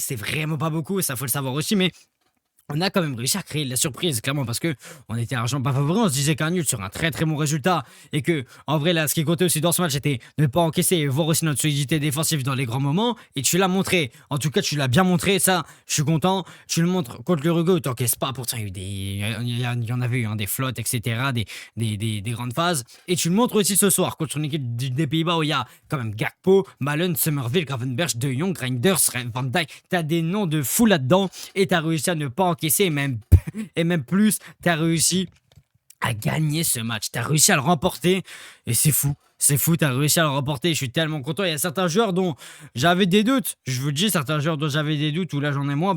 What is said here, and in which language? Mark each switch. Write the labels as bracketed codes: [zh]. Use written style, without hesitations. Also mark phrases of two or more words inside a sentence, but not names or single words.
[fr] C'est vraiment pas beaucoup, ça faut le savoir aussi, mais on a quand même réussi à créer de la surprise, clairement, parce que on était argent pas favori, on se disait qu'un nul sur un très très bon résultat, et que, en vrai, là, ce qui comptait aussi dans ce match, c'était de ne pas encaisser et voir aussi notre solidité défensive dans les grands moments, et tu l'as montré. En tout cas, tu l'as bien montré, ça, je suis content. Tu le montres contre l'Uruguay, où t'encaisses pas, pourtant, il y en avait eu des flottes, etc., des grandes phases, et tu le montres aussi ce soir, contre une équipe des Pays-Bas où il y a quand même Gakpo, Malen, Summerville, Gravenberch, De Jong, Reinders, Van Dijk, t'as des noms de fou là-dedans, et t'as réussi à ne pas encaisser, et même plus, tu as réussi à gagner ce match. Tu as réussi à le remporter et c'est fou. C'est fou, tu as réussi à le remporter. Je suis tellement content. Il y a certains joueurs dont j'avais des doutes. Je vous le dis, certains joueurs dont j'avais des doutes, ou là j'en ai moins.